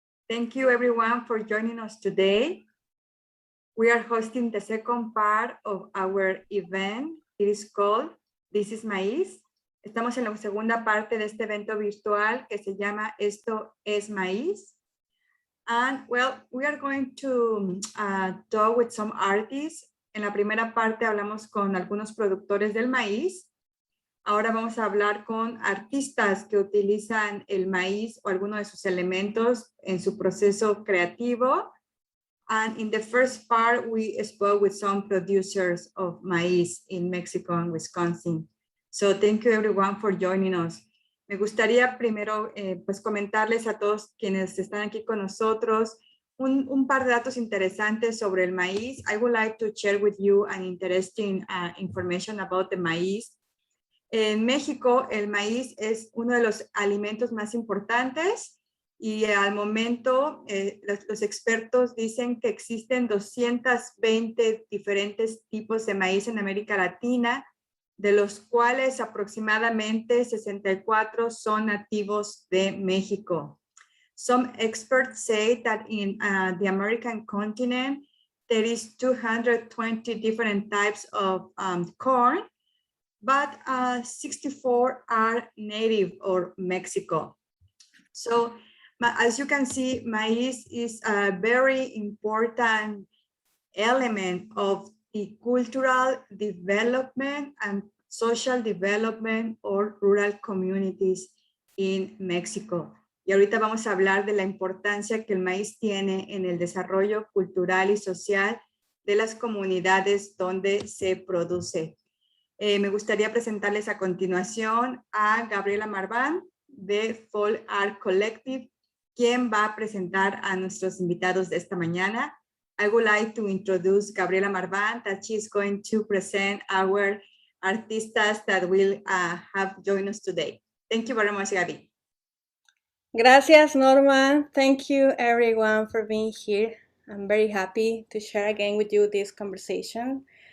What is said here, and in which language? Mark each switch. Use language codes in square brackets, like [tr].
[en] Thank you everyone for joining us today. We are hosting the second part of our event. It is called This is Maiz. [es] Estamos en la segunda parte de este evento virtual que se llama Esto es Maíz. [en] And well, we are going to talk with some artists. [es] En la primera parte hablamos con algunos productores del maíz. Ahora vamos a hablar con artistas que utilizan el maíz o alguno de sus elementos en su proceso creativo. [en] And in the first part, we spoke with some producers of maíz in Mexico and Wisconsin. So thank you everyone for joining us. [es] Me gustaría primero pues comentarles a todos quienes están aquí con nosotros un par de datos interesantes sobre el maíz. [en] I would like to share with you an interesting information about the maíz. [es] En México, el maíz es uno de los alimentos más importantes y al momento los expertos dicen que existen 220 diferentes tipos de maíz en América Latina, de los cuales aproximadamente 64 son nativos de México. [en] Some experts say that in the American continent, there is 220 different types of corn, but 64 are native of Mexico. So As you can see, maize is a very important element of the cultural development and social development or rural communities in Mexico. [es] Y ahorita vamos a hablar de la importancia que el maíz tiene en el desarrollo cultural y social de las comunidades donde se produce. Me gustaría presentarles a continuación a Gabriela Marván de Folk Art Collective, quien va a presentar a nuestros invitados de esta mañana. [en] I would like to introduce Gabriela Marván, that she's going to present our artistas that will have joined us today. Thank you very much, Gabi. [es] Gracias, Norma. [en] Thank you, everyone, for being here. I'm very happy to share again with you this conversation.